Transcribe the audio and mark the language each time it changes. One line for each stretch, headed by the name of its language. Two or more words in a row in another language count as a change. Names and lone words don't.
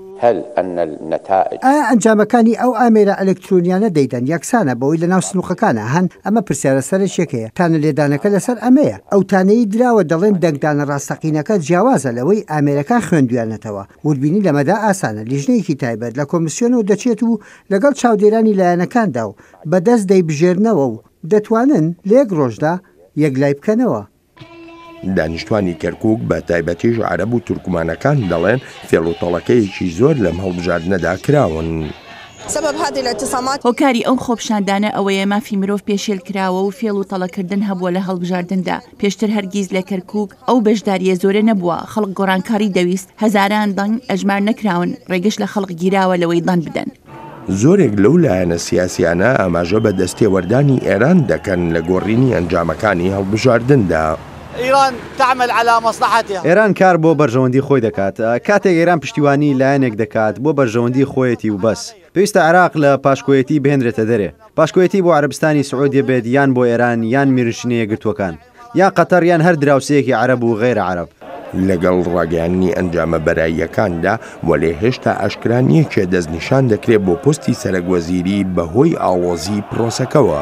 Central Kurdish: ئایا ئەنجامەکانی ئەو ئامێرە ئەلکترۆنیانە دەیدەن یەکسانە بەوەی لە ناو سنووقەکانە هەن ئەمە پرسیارە سەرشێکەیە تانە لێدانەکە لەسەر ئەمەیە ئەو تانەی دراوە دەڵێن دەنگدانە ڕاستەقینەکە جیاوازە لەوەی ئامێرەکان خوێندویانەتەوە وردبینی لەمەدا ئاسانە لیژنەیەکی تایبەت لە کۆمیسیۆنەوە دەچێت و لەگەڵ چاودێرانی لایەنەکاندا و بەدەست دەیبژێرنەوە و دەتوانن لە یەک ڕۆژدا یەکلای بکەنەوە. دانیشتوانی کەرکووک بە تایبەتیش عەرەب و تورکمانەکان دەڵێن فێڵوتەڵەکەیەکی زۆر لەم هەڵبژاردنەدا کراون.
Arabic: سبب هذه الاعتصامات
Central Kurdish: هۆکاری ئەم خۆپشاندانە ئەوەیە مافی مرۆڤ پێشێل کراوە و فێڵ و تەڵەکردن هەبووە لە هەڵبژاردندا. پێشتر هەرگیز لە کەرکووک ئەو بەشداریە زۆرە نەبووە. خەڵک گۆڕانکاری دەویست، هەزاران دەنگ ئەژمار نەکراون، ڕێگەش لە خەڵک گیراوە لەوەی دەن بدەن. زۆرێک لەو لایەنە سیاسیانە ئاماژە بە دەستێوەردانی ئێران دەکەن لە گۆڕینی ئەنجامەکانی هەڵبژاردندا.
Arabic: ئێران تعمل على مصلحتها.
Central Kurdish: ئێران کار بۆ بەرژەوەندی خۆی دەکات. کاتێک ئێران پشتیوانی لایەنێک دەکات بۆ بەرژەوەندی خۆیەتی و بەس. پێویستە عێراق لە پاشکۆیەتی بهێنرێتە دەرێ. پاشکۆیەتی بۆ عەرەبستانی سعودیە بێت یان بۆ ئێران یان میرنشینە یەکگرتووەکان. یان قەتەر یان هەر دراوسەیەکی عەرەب و غەیرە عەرەب. لەگەڵ ڕاگەیاندنی ئەنجامە بەراییەکاندا وەلێ هێشتا ئاشکرانیەکێ دەستنیشان دەکرێت بۆ پۆستی سەرۆکوەزیری بەهۆی ئاڵۆزی پرۆسەکەوە.